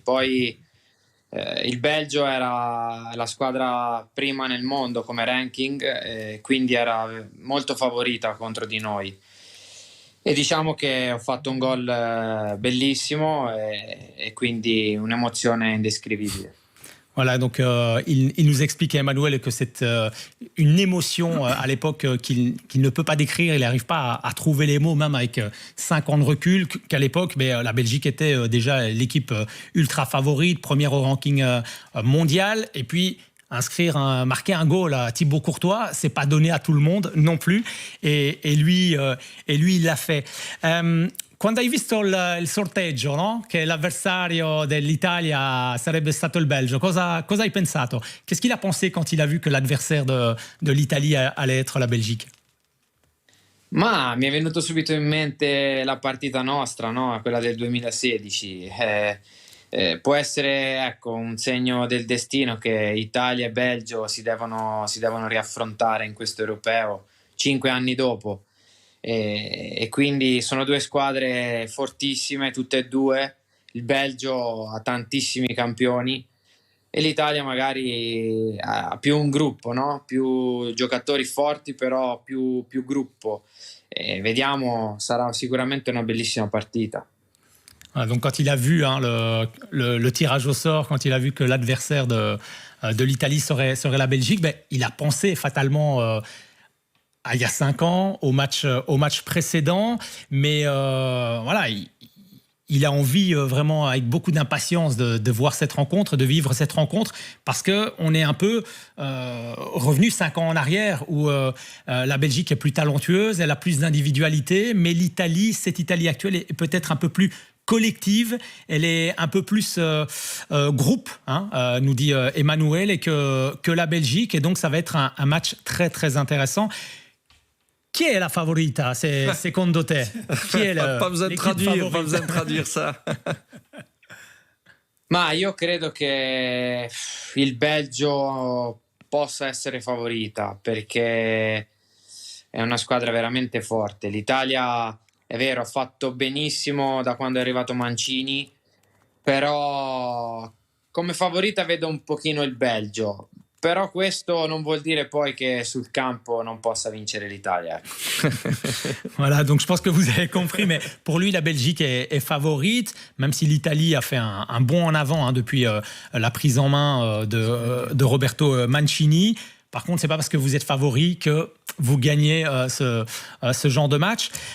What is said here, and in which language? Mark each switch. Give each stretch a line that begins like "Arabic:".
Italian: Poi il Belgio era la squadra prima nel mondo come ranking, quindi era molto favorita contro di noi. E diciamo che ho fatto un gol bellissimo et quindi un'emozione indescrivibile.
French: Voilà, donc il nous explique, Emmanuel, que c'est une émotion à l'époque qu'il ne peut pas décrire. Il n'arrive pas à trouver les mots, même avec 5 ans de recul, qu'à l'époque, la Belgique était déjà l'équipe ultra favorite, première au ranking mondial. Et puis, marquer un goal à Thibaut Courtois, c'est pas donné à tout le monde non plus. Et lui, il l'a fait.
Italian: Quando hai visto il sorteggio, no? Che l'avversario dell'Italia sarebbe stato il Belgio, cosa hai pensato?
French: Qu'est-ce qu'il a pensé quand il a vu que l'adversaire de l'Italie allait être la Belgique?
Italian: Ma mi è venuto subito in mente la partita nostra, no? Quella del 2016. Può essere un segno del destino che Italia e Belgio si devono riaffrontare in questo europeo 5 anni dopo. E quindi sono due squadre fortissime, tutte e due. Il Belgio ha tantissimi campioni e l'Italia magari ha più un gruppo, no? Più giocatori forti, però più gruppo. E vediamo, sarà sicuramente una bellissima partita.
French: Donc quand il a vu le tirage au sort, quand il a vu que l'adversaire de l'Italie serait la Belgique, il a pensé fatalement il y a 5 ans, au match précédent, mais voilà, il a envie vraiment, avec beaucoup d'impatience, de voir cette rencontre, de vivre cette rencontre, parce qu'on est un peu revenu 5 ans en arrière, où la Belgique est plus talentueuse, elle a plus d'individualité, mais cette Italie actuelle est peut-être un peu plus collective, elle est un peu plus groupe, nous dit Emmanuel, et que la Belgique, et donc ça va être un match très très intéressant.
Italian: Chi è la favorita, secondo te? Chi è
French: pas besoin de traduire ça.
Italian: Ma io credo che il Belgio possa essere favorita, perché è una squadra veramente forte. L'Italia, è vero, ha fatto benissimo da quando è arrivato Mancini, però come favorita vedo un pochino il Belgio. Però questo non vuol dire poi che sul campo non possa vincere l'Italia.
French: Voilà, donc je pense que vous avez compris, mais pour lui, la Belgique est favorite, même si l'Italie a fait un bond en avant depuis la prise en main de Roberto Mancini. Par contre, c'est pas parce que vous êtes favori que vous gagnez ce genre de match.